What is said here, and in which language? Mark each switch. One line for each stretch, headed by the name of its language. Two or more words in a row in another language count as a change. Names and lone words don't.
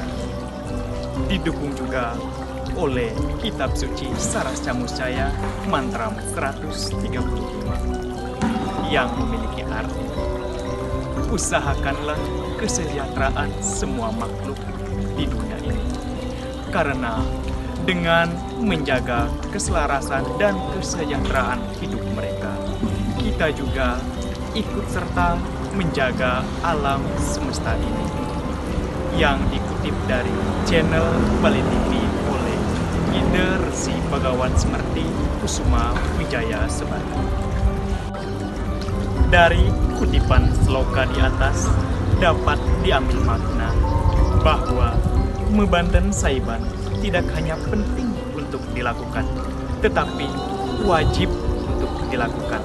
Indonesian: Didukung juga oleh kitab suci Saras Camuscaya Mantram 135 yang memiliki arti, usahakanlah kesejahteraan semua makhluk di dunia ini, karena dengan menjaga keselarasan dan kesejahteraan hidup mereka, kita juga ikut serta menjaga alam semesta ini. Yang dikutip dari channel Bali TV oleh Ide Resi Bagawan Semerti Kusuma Wijaya Sebati. Dari kutipan sloka di atas dapat diambil makna bahwa membanten saiban tidak hanya penting untuk dilakukan, tetapi wajib untuk dilakukan.